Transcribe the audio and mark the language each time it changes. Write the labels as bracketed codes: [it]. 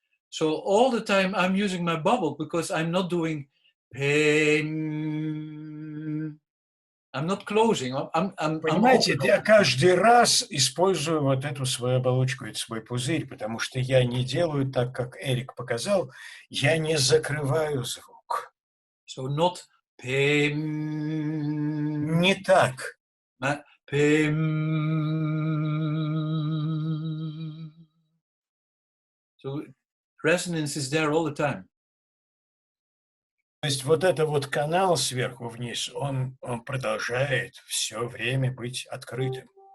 [en] So all the time I'm using my bubble because I'm not doing pen. I'm not closing. [ru] Понимаете, я каждый раз использую вот эту свою оболочку, это свой пузырь, потому что я не делаю так, как Эрик показал, я не закрываю звук. [en] So not pen. [ru] Не так. [en] Pen. So resonance is there all the time. [ru] То есть вот это вот канал сверху вниз, он продолжает все время быть открытым.